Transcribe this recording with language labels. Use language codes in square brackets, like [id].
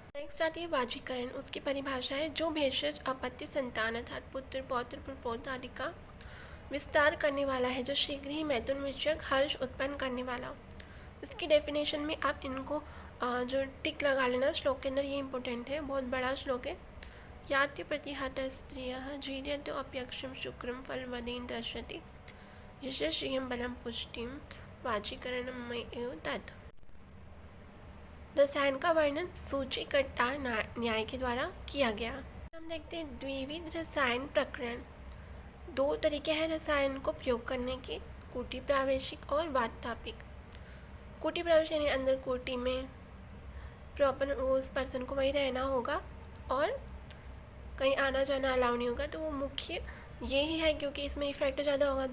[hi] Next आती है वाजीकरण। उसकी परिभाषा है जो भेषज अपत्य संतान अर्थात पुत्र पौत्र प्रपौत्र आदि का विस्तार करने वाला है, जो शीघ्र ही मैथुन विषयक हर्ष उत्पन्न करने वाला हो। इसकी डेफिनेशन में आप इनको जो टिक लगा लेना श्लोक के अंदर, ये इंपॉर्टेंट है, बहुत बड़ा श्लोक है। [sa] याति प्रतिहतः स्त्रियः जीर्यतो अप्यक्षं शुक्रं फलवदेन दृश्यते यश श्रियं बलं पुष्टिं वाजीकरणं मय्येव तत्। [hi] रसायन का वर्णन सूचीकर्ता न्याय के द्वारा किया गया। हम देखते हैं द्विविध रसायन प्रकरण। दो तरीके हैं रसायन को प्रयोग करने के, कोटि प्रावेशिक और वातापिक। कोटि प्रावेशिक यानी अंदर कोटि में प्रॉपर उस पर्सन को वहीं रहना होगा और कहीं आना जाना अलाउ नहीं होगा, तो वो मुख्य यही है क्योंकि इसमें इफेक्ट ज़्यादा होगा।